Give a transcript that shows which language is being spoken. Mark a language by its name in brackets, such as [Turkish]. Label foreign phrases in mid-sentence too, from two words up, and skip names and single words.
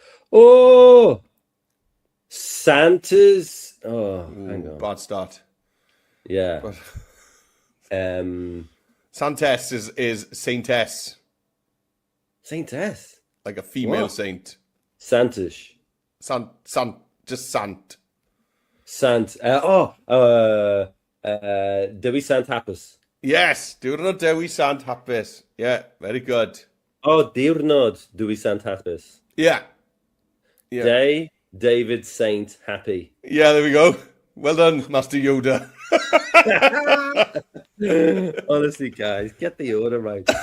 [English] Oh, Santa's. Oh, hang Ooh, on. bad start. Yeah. But Um, Saintess is saintess, Saintess. like a female What? saint. Santish. Just sant. [Welsh] Sant. Dewi Sant Hapus. Yes, diwrnod Dewi Sant hapus. [English] Yeah, very good. [Welsh] Oh, diwrnod Dewi Sant Hapus. [English] Yeah, yeah, Day David Saint Happy. yeah. There we go. Well done, Master Yoda. Honestly, guys, get the order right.